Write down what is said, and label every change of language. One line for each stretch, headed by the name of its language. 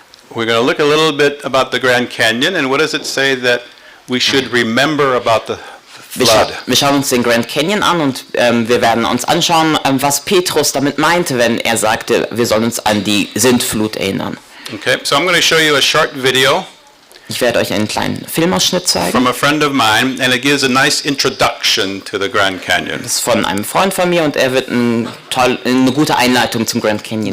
English: We're going to look a little bit about the Grand Canyon and what does it say that we should remember about the flood?
German: Wir schauen uns den Grand Canyon an und wir werden uns anschauen, was Petrus damit meinte, wenn er sagte, wir sollen uns an die Sintflut erinnern.
English: Okay, so I'm going to show you a short video
German: Ich werde euch einen kleinen Filmausschnitt zeigen.
English: from a friend of mine, and it gives a nice introduction to the Grand Canyon.
German: Das ist von einem Freund von mir und er wird eine gute Einleitung zum Grand Canyon